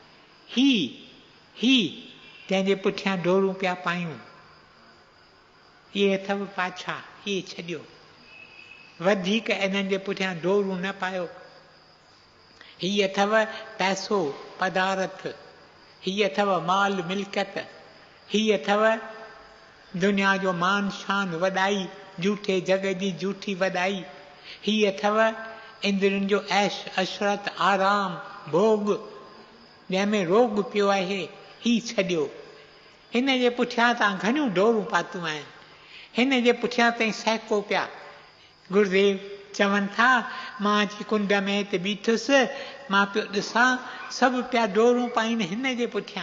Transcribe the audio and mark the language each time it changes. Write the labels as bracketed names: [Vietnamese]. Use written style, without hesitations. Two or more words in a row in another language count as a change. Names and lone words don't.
[Sindhi] ही जंहिंजे पुठियां डोरूं पिया पायूं, इहे अथव पाछा, इहे छॾियो। वधीक इन्हनि जे पुठियां डोरूं न पायो। हीअ अथव पैसो पदार्थ, हीअ अथव माल मिल्कियत, हीअ अथव दुनिया जो मान शान वॾाई, झूठे जग जी झूठी वॾाई, हीअ अथव इंद्रियुनि जो ऐश अशरत आराम भोग जंहिंमें रोग पियो आहे। ही छॾियो। हिन जे पुठियां तव्हां घणियूं डोरूं पातियूं आहिनि, हिन जे पुठियां ताईं सहिको पिया। गुरुदेव चवनि था, मां अची कुंड में हिते बीठुसि, मां पियो ॾिसां सभु पिया डोरूं पाइनि हिन जे पुठियां।